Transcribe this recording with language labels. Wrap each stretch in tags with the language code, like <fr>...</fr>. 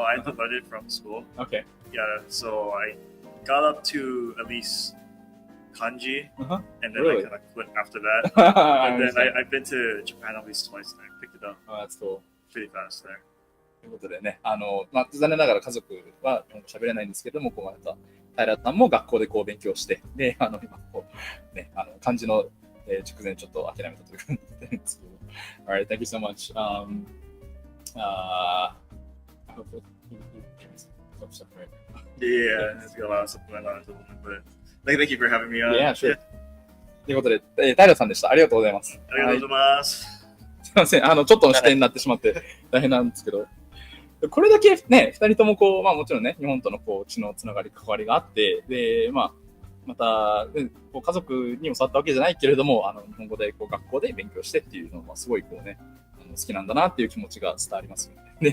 <en>I had to learn it from school. Okay. Yeah, so I got up to at least kanji, Uh-huh. and then Really? I kind of quit after that. I And then understand. I've been to Japan at least twice, and I picked it up Oh, that's cool. pretty fast there.</en> <ja>ということでね、残念ながら家族は日本語喋れないんですけども、こうまた平さんも学校でこう勉強して、で、今こう、ね、漢字の、熟前ちょっと諦めたという感じですけど。</ja> <en>Alright, thank you so much. I hope that you can some stuff right now. Yeah, it's got a lot of stuff going on at the moment, but thank you for having me on. Yeah, sure.</en> <ja>ということで、平さんでした。ありがとうございます。ありがとうございます。すいません、ちょっとの視点になってしまって大変なんですけど、これだけね、二人ともこう、もちろんね、日本とのこう血のつながり、関わりがあって、で、また、こう家族にも教わったわけじゃないけれども、日本語でこう学校で勉強してっていうのは、すごいこうね、好きなんだなっていう気持ちが伝わりますよね。</ja>